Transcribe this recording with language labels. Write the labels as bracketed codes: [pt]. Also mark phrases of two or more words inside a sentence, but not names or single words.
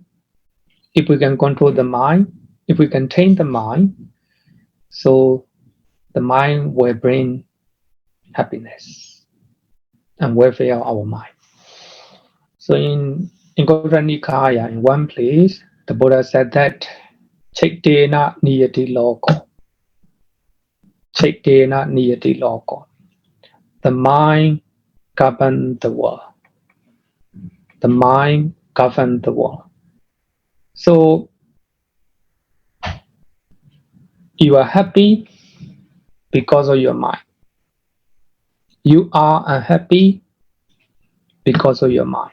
[en] If we can control the mind, if we can tame the mind, so the mind will bring happiness and welfare of our mind. So in Anguttara Nikaya, in one place, the Buddha said that [pi] Chaitena niyati loko. Chaitena niyati loko. [en] The mind governs the world. The mind governs the world. So you are happy because of your mind. You are unhappy because of your mind.